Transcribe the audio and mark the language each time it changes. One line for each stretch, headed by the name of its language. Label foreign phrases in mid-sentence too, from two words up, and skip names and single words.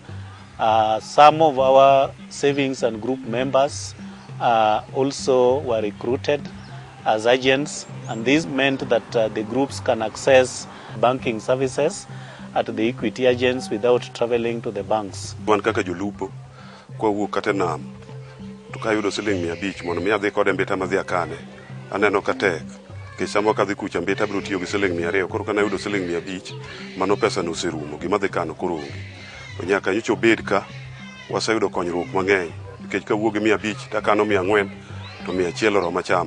English: Some of our savings and group members also were recruited as agents, and this meant that the groups can access banking services at the Equity agents without traveling to the banks.
Luo (Kenya and Tanzania): Wan kaka jolupo kwa wuok kata nam to kayudo siling 500 mondo mi adhi kode mbeta madhi akane aneno ka tek ke samo ka dhi kucha mbeta biro tiyo gi siling 200 koro kana yudo siling 500 mano pesa no serumo gima dhi kano koro nyaka nyicho bed ka waseyudo konyruok mang'eny nikech ka wuogi 500 ta kano 400 to 100 ro machamo.